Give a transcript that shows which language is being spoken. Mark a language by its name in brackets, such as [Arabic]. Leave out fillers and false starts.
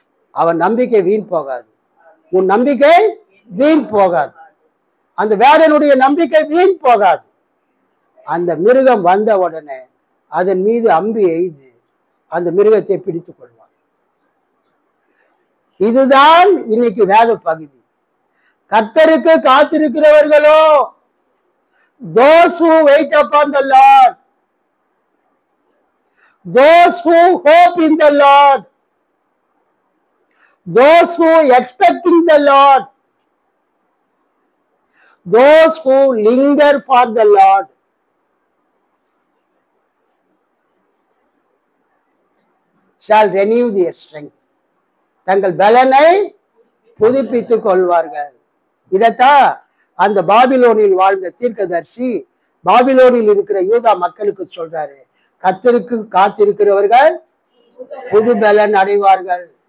[Tamil] அவன் நம்பிக்கை வீண் போகாது. உன் நம்பிக்கை வீண் போகாது. அந்த வேடனுடைய நம்பிக்கை வீண் போகாது. அந்த மிருகம் வந்த உடனே அதன் மீது அம்பு எய்து அந்த மிருகத்தை பிடித்துக் கொள்வான். இதுதான் இன்னைக்கு வேத பகுதி. கர்த்தருக்கு காத்திருக்கிறவர்களோ, [English] those who wait upon the Lord, those who hope in the Lord, those who expecting the Lord, those who linger for the Lord, shall renew their strength. [Tamil] தங்கள் பலனை புதுப்பித்துக் கொள்வார்கள். இதத்தான் அந்த பாபிலோனில் வாழ்ந்த தீர்க்கதரிசி பாபிலோனில் இருக்கிற யூதா மக்களுக்கு சொல்றாரு. கர்த்தருக்கு காத்திருக்கிறவர்கள் புது பலன் அடைவார்கள்.